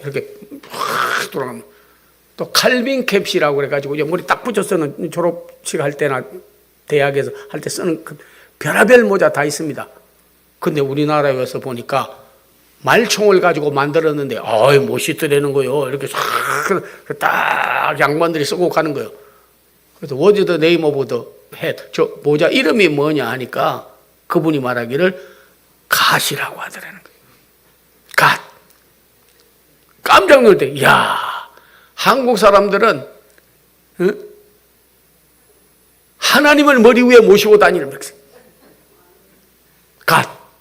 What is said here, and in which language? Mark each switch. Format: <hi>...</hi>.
<ko>이렇게 확 돌아가면 또 칼빈 캡이라고 그래가지고 머리 딱 붙여 쓰는 졸업식 할 때나 대학에서 할 때 쓰는 그 별의별 모자 다 있습니다. 근데 우리나라에 와서 보니까 말총을 가지고 만들었는데 아이 멋있더라는 거요. 이렇게 딱 양반들이 쓰고 가는 거요.</ko> <en>그래서 What is the name of the hat?</en> <ko>저 모자 이름이 뭐냐 하니까 그분이 말하기를 갓이라고 하더라는 거예요. 갓. 깜짝 놀랄 때, 야 한국 사람들은 하나님을 머리 위에 모시고 다니는 백성. 갓.</ko>